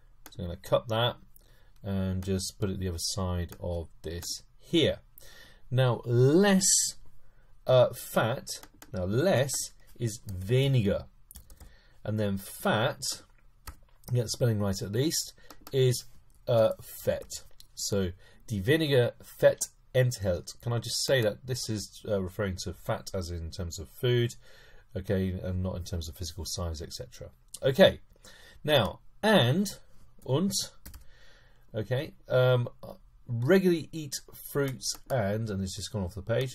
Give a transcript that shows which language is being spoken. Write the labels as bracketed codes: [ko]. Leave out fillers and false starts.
[en] So I'm going to cut that and just put it the other side of this here. Now less fat. Now less is weniger, and then fat, get the spelling right at least, is fett. [de] So die weniger Fett enthält. [en] Can I just say that this is referring to fat as in terms of food, okay, and not in terms of physical size, etc. Okay, now und, okay, regularly eat fruits and it's just gone off the page.